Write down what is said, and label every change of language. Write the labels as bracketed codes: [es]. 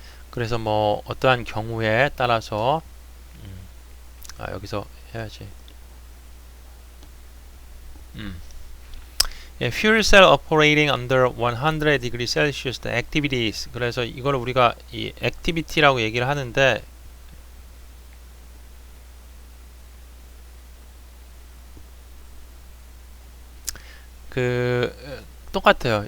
[ko] 그래서 뭐 어떠한 경우에 따라서 여기서 해야지. [en] Fuel cell operating under 100 degrees Celsius the activities. [ko] 그래서 이걸 우리가 이 activity라고 얘기를 하는데, 그 똑같아요.